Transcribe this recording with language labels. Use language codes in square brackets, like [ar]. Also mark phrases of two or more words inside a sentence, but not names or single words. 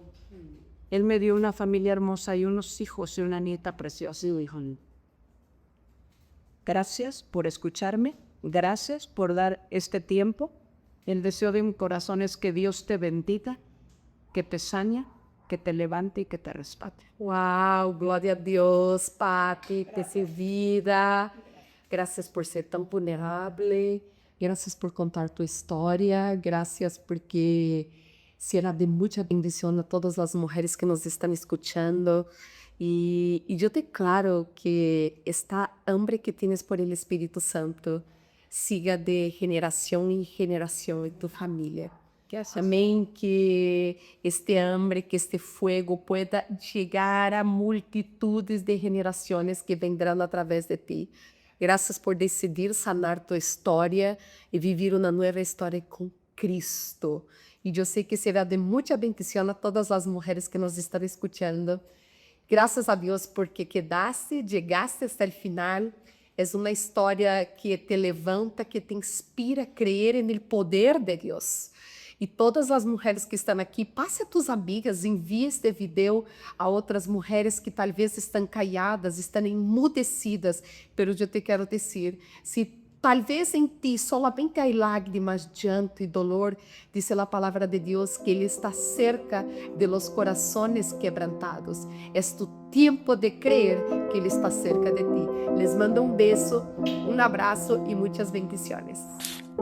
[es] Él me dio una familia hermosa y unos hijos y una nieta preciosa. Gracias por escucharme, gracias por dar este tiempo. El deseo de mi corazón es que Dios te bendiga, que te sane, que te levante y que te rescate. [pt] Wow, glória a Deus, Pati, ter servida. Graças por ser tão vulnerável. Graças por contar tua história. Graças porque será de muita bendição a todas as mulheres que nos estão escutando. E eu declaro que esta [es] hambre que tienes por el [pt] Espírito Santo siga de geração em geração em tu família. Amém, [es] que este hambre, que este fuego pueda llegar a multitudes de generaciones que vendrán a través de ti. Gracias por decidir sanar tu história [pt] e viver uma nova história com Cristo. E eu sei que será de muita bendição a todas as mulheres que nos estão escutando. Graças a Deus porque chegaste [es] hasta el final. [pt] É uma história que te levanta, que te inspira a crer no poder de Deus. E todas as mulheres que estão aqui, passe a [es] tus amigas, [pt] envie este vídeo a outras mulheres que talvez estão calladas, estão emudecidas. Pero eu te quero dizer, se talvez em ti solamente há lágrimas, llanto e dolor, diz a palavra de Deus que Ele está [es] cerca de los corazones quebrantados. [pt] É tu tempo de crer que Ele está [es] cerca de ti. Les mando [pt] um beijo, um abraço e muitas bendiciones.